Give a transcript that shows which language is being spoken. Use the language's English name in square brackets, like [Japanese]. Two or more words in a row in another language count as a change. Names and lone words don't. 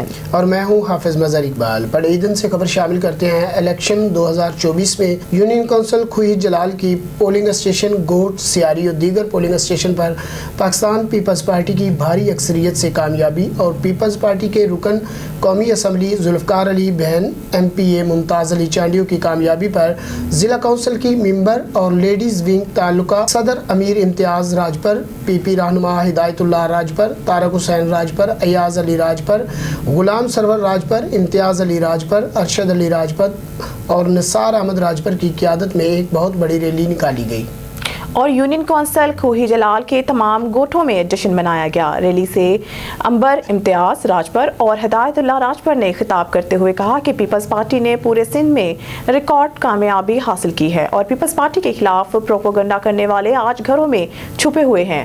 [Urdu] اور میں ہوں حافظ مظہر اقبال۔ بڑے عیدن سے خبر شامل کرتے ہیں. الیکشن 2024 میں یونین کونسل کھوئی جلال کی [English] polling station [Urdu] گوٹ، سیاری اور دیگر [English] polling station [Urdu] پر پاکستان پیپلز پارٹی کی بھاری اکثریت سے کامیابی اور پیپلز پارٹی کے رکن قومی اسمبلی ذوالفقار علی بہن MPA ممتاز علی چانڈیو کی کامیابی پر ضلع کونسل کی ممبر اور [English] ladies wing [Urdu] تعلقہ صدر امیر امتیاز راجپر، PP رہنما ہدایت اللہ راجپر، طارق حسین راجپر، ایاز علی راجپر، غلام سرور راجپر، امتیاز علی راجپر، ارشد علی راجپت اور نثار احمد راجپر کی قیادت میں ایک بہت بڑی ریلی نکالی گئی اور یونین کونسل کھوئی جلال کے تمام گوٹھوں میں جشن منایا گیا. ریلی سے امبر امتیاز راجپر اور ہدایت اللہ راجپر نے خطاب کرتے ہوئے کہا کہ پیپلز پارٹی نے پورے سندھ میں ریکارڈ کامیابی حاصل کی ہے اور پیپلز پارٹی کے خلاف پروپیگنڈا کرنے والے آج گھروں میں چھپے ہوئے ہیں.